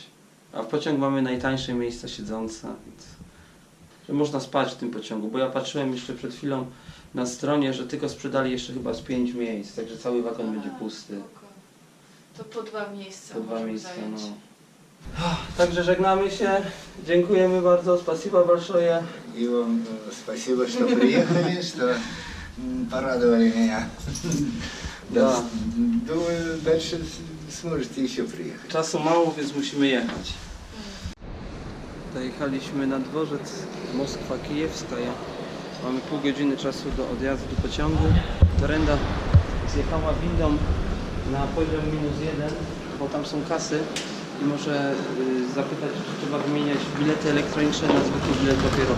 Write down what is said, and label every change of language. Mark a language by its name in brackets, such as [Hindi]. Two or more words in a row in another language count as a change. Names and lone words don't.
[Polish] A w pociąg mamy najtańsze miejsca siedzące, więc że można spać w tym pociągu, bo ja patrzyłem jeszcze przed chwilą na stronie, że tylko sprzedali jeszcze chyba z 5 miejsc, także cały wagon będzie pusty. To po 2 miejsca. Po 2 możemy miejsca, zająć. no. Także żegnamy się, dziękujemy bardzo, [Russian] spasiba большое. И вам спасибо, что приехали, что порадовали меня. Да. Думаю, дальше сможете еще приехать. [Polish] Czasu mało, więc musimy jechać. Dojechaliśmy na dworzec Moskwa Kijewskaja. Mamy pół godziny czasu do odjazdu pociągu. Darenda zjechała windą na poziom -1, bo tam są kasy i może zapytać, czy trzeba wymieniać bilety elektroniczne na zwykły bilet papierowy.